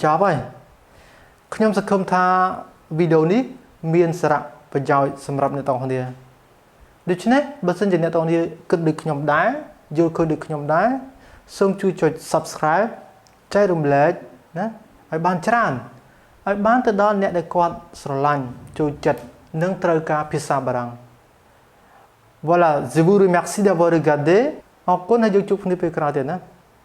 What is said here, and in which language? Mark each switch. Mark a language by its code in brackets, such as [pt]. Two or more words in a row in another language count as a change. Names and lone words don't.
[km] ប់ហើយខ្ញុំសង្ឃឹមថាវីដេអូនេះមានសារៈប្រយោជន៍សម្រាប់អ្នកទាំងអស់គ្នាដូច្នេះបើសិនជាអ្នកទាំងអស់គ្នាគិតដូចខ្ញុំដែរយល់ឃើញដូចខ្ញុំដែរសូមជួយចុច Subscribe ចែករំលែកណាឲ្យបានច្រើនឲ្យបានទៅដល់អ្នកដែលគាត់ស្រឡាញ់ចូលចិត្តនិងត្រូវការភាសាបារាំង [fr] Voilà, je vous remercie d'avoir regardé. [km] អរគុណហើយយើងជួបគ្នាពេលក្រោយទៀតណា